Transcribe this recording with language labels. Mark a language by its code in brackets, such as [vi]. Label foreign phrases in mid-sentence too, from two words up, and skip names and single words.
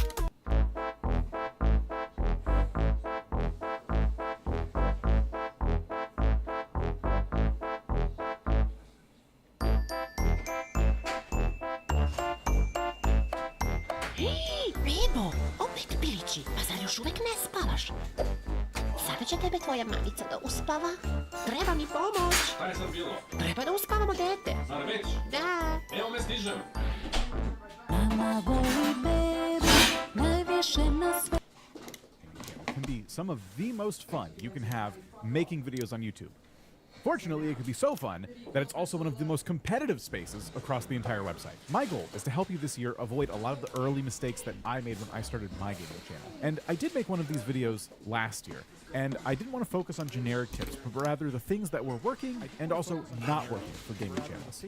[sr] Bebo, opet pilići, pa zar još uvek ne spavaš? Sada će tebe tvoja mamica da uspava. Treba mi pomoć. Šta je sad bilo? Treba da uspavamo dete. Zar već? Da. Evo me stižem. Mama voli bebu, najviše na sve. [en] Can be some of the most fun you can have making videos on YouTube. Fortunately, it can be so fun that it's also one of the most competitive spaces across the entire website. My goal is to help you this year avoid a lot of the early mistakes that I made when I started my gaming channel. And I did make one of these videos last year, and I didn't want to focus on generic tips, but rather the things that were working and also not working for gaming channels.